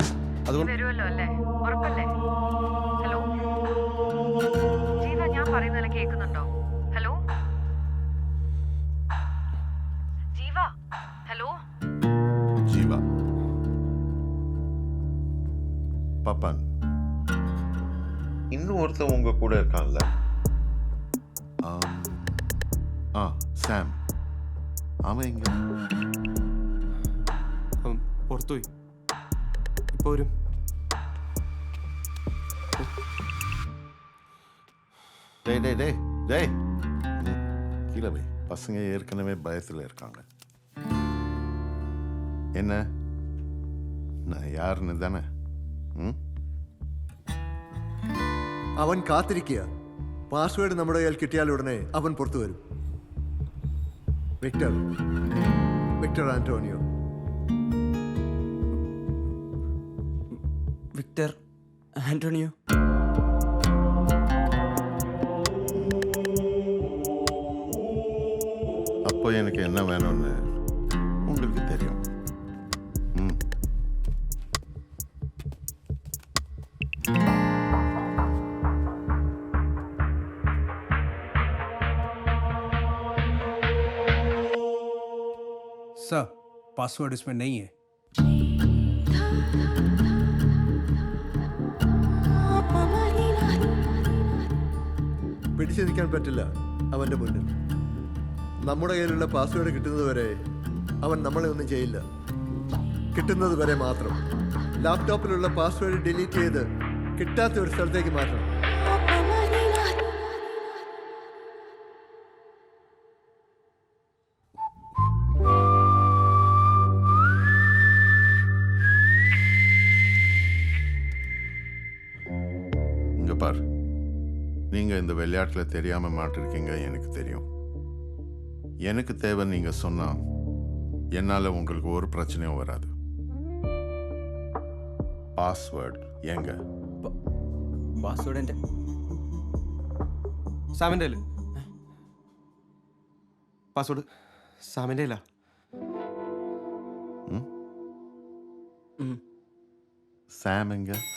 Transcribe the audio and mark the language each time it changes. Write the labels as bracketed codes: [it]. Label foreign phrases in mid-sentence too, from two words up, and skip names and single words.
[ml] അതുകൊണ്ട് വരുമല്ലോ അല്ലേ? ഉറപ്പല്ലേ? ഹലോ ജീവ, ഞാൻ പറയുന്നതെല്ലാം കേൾക്കുന്നുണ്ടോ? ഹലോ ജീവ, ഹലോ. [ta] ജീവ பப்பன் இன்னும் ஒருத்தன் உங்க கூட இருக்கான்ல? சாம். அவன் எங்க? [ml] അവൻ പുറത്തുപോയി, ഇപ്പൊ വരും. [ta] டேய் கீழே போய். பசங்க ஏற்கனவே பயத்தில் இருக்காங்க. என்ன நான் யாருன்னு தானே? [ml] അവൻ കാത്തിരിക്കുക. പാസ്വേഡ് നമ്മുടെ കയ്യിൽ കിട്ടിയാൽ ഉടനെ അവൻ പുറത്തു വരും. വിക്ടർ ആന്റോണിയോ. വിക്ടർ ആന്റോണിയോ. [ta] அப்போ எனக்கு என்ன வேணும்னு உங்களுக்கு தெரியும். [hi] सर, पासवर्ड इसमें नहीं है. [ml] പിടിച്ചു നിൽക്കാൻ പറ്റില്ല അവൻ്റെ മുന്നിൽ. നമ്മുടെ കയ്യിലുള്ള പാസ്വേഡ് കിട്ടുന്നത് വരെ അവൻ നമ്മളെ ഒന്നും ചെയ്യില്ല. കിട്ടുന്നത് വരെ മാത്രം. ലാപ്ടോപ്പിലുള്ള പാസ്വേഡ് ഡിലീറ്റ് ചെയ്ത് കിട്ടാത്ത ഒരു സ്ഥലത്തേക്ക് മാറ്റണം. [ta] இங்க பார், நீங்க இந்த விளையாட்டில் தெரியாம மாட்டிருக்கீங்க, எனக்கு தெரியும். எனக்கு தேவை நீங்க சொன்னா என்னால உங்களுக்கு ஒரு பிரச்சனையும் வராது. [ml] പാസ്വേഡ് എങ്ക? പാസ്വേഡ് എൻ്റെ സാമിൻ്റെ പാസ്വേഡ് സാമിൻ്റെ അല്ല. സാം എങ്ക?